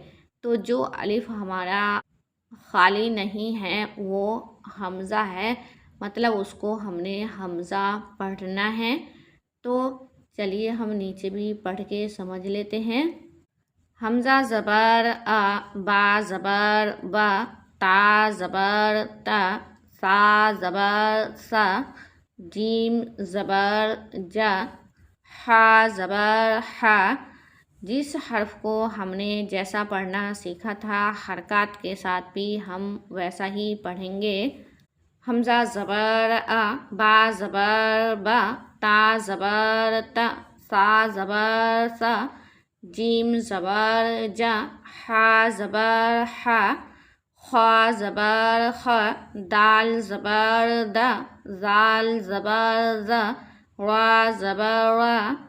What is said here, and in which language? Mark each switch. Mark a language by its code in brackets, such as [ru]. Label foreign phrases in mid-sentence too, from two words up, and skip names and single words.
[ur] تو جو الف ہمارا خالی نہیں ہے وہ حمزہ ہے، مطلب اس کو ہم نے حمزہ پڑھنا ہے۔ تو چلیے ہم نیچے بھی پڑھ کے سمجھ لیتے ہیں۔ حمزہ زبر ا، با زبر با، تا زبر تا، سا زبر سا، جیم زبر جا، حا زبر حا۔ جس حرف کو ہم نے جیسا پڑھنا سیکھا تھا حرکات کے ساتھ بھی ہم ویسا ہی پڑھیں گے۔ حمزہ زبر ا، با زبر با، تا زبر تا، سا زبر سا، جیم زبر جا، حا زبر حا، خا زبر خا، دال زبر دا، زال زبر زا، را زبر را،